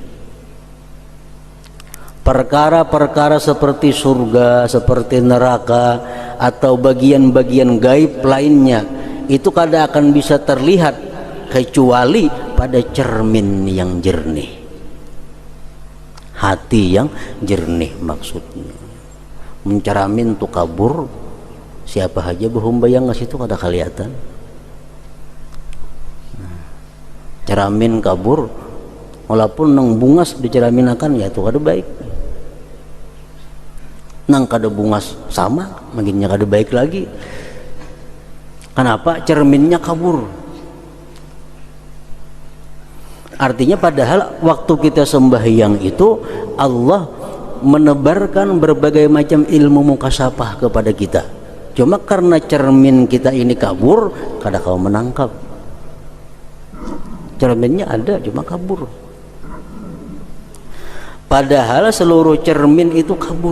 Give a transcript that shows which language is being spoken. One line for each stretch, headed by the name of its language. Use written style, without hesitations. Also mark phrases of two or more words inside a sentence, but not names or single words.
Indonesian: Perkara-perkara seperti surga, seperti neraka, atau bagian-bagian gaib lainnya, itu kada akan bisa terlihat kecuali pada cermin yang jernih. Hati yang jernih maksudnya.
Banjar: Menceramin tu kabur, siapa aja berhumbayang ke situ kada kelihatan. Ceramin kabur, walaupun nang bungas diceraminakan, ya itu kada baik. Nang kada bungas sama, makinnya kada baik lagi.
Indonesian: Kenapa? Cerminnya kabur. Artinya padahal waktu kita sembahyang itu Allah menebarkan berbagai macam ilmu mukasyafah kepada kita. Cuma karena cermin kita ini kabur, kada kau menangkap. Cerminnya ada, cuma kabur. Padahal seluruh cermin itu kabur.